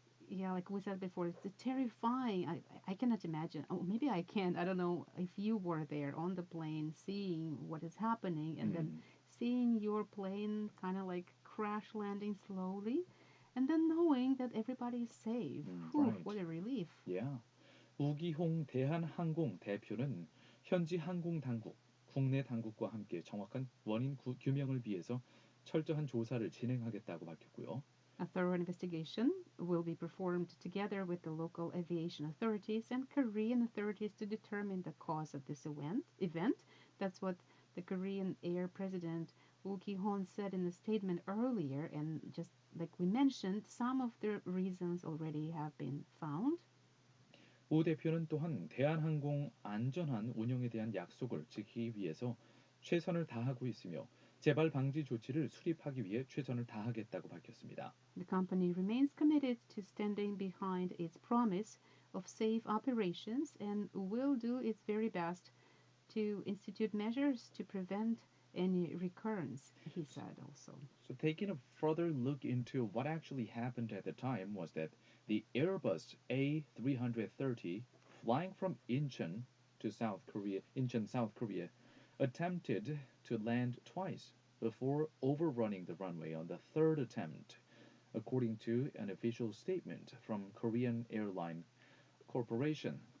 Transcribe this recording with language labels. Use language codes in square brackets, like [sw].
[en] Yeah, like we said before, it's terrifying. I cannot imagine. Oh, maybe I can. I don't know if you were there on the plane, seeing what is happening, and then seeing your plane kind of like crash landing slowly, and then knowing that everybody is safe. Whew, Right. what a relief. Yeah. [ko] 우기홍 대한항공 대표는 현지 항공 당국, 국내 당국과 함께 정확한 원인 규명을 위해서 철저한 조사를 진행하겠다고 밝혔고요. [en] A thorough investigation will be performed together with the local aviation authorities and Korean authorities to determine the cause of this event. That's what the Korean Air President Woo Ki-hon said in a statement earlier, and just like we mentioned, some of the reasons already have been found. [ko] 우 대표는 또한 대한항공 안전한 운영에 대한 약속을 지키기 위해서 최선을 다하고 있으며 재발 방지 조치를 수립하기 위해 최선을 다하겠다고 밝혔습니다. [en] The company remains committed to standing behind its promise of safe operations and will do its very best to institute measures to prevent any recurrence, he said also. So taking a further look into what actually happened at the time was that the Airbus A330 flying from Incheon, South Korea, attempted to land twice before overrunning the runway on the third attempt, according to an official statement from Korean Airline Corporation.